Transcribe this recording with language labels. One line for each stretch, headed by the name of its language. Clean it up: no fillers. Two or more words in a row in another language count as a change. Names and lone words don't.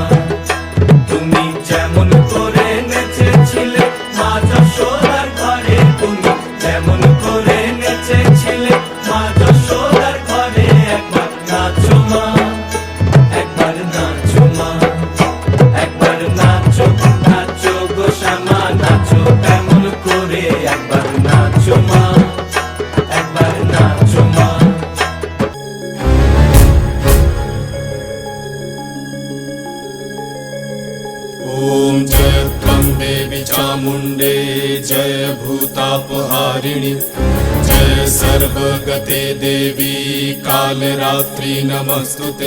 Bangla: তুমি যেমন করে নেচেছিলে মা যশোদার ঘরে, তুমি যেমন করে নেচেছিলে মা যশোদার ঘরে, একবার নাচো মা, একবার নাচো মা, একবার নাচো নাচো গো শ্যামা নাচো এমন করে, একবার নাচো মা, একবার নাচো মা।
Sanskrit: ॐ जय त्वं देवी चामुण्डे, जय भूतापहारिणि, जय सर्वगते देवी कालरात्रि नमस्तुते।